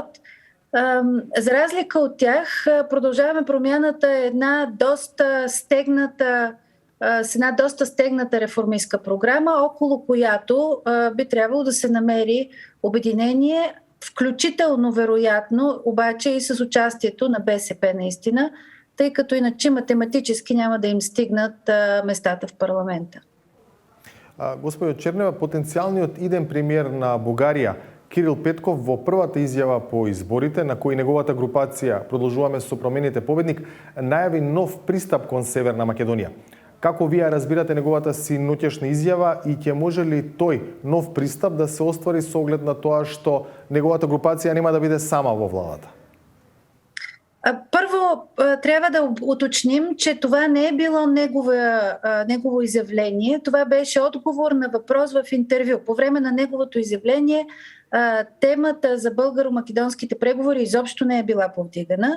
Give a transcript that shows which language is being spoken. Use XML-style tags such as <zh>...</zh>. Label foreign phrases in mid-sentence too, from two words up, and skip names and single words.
<bg>За разлика от тях, Продължаваме промяната е една доста стегната реформистка програма, около която би трябвало да се намери обединение, включително вероятно, обаче и с участието на БСП наистина, тъй като иначе математически няма да им стигнат местата в парламента.</bg> <mk>Господи Чернева, потенцијалниот иден премиер на Бугарија Кирил Петков во првата изјава по изборите, на кој неговата групација Продолжуваме со промените победник, најави нов пристап кон Северна Македонија. Како вие разбирате неговата синоќешна изјава и ќе може ли тој нов пристап да се оствари со оглед на тоа што неговата групација нема да биде сама во владата?</mk> <bg>Първо, трябва да уточним, че това не е било негово изявление. Това беше отговор на въпрос в интервю. По време на неговото изявление темата за българо-македонските преговори изобщо не е била повдигана.</bg>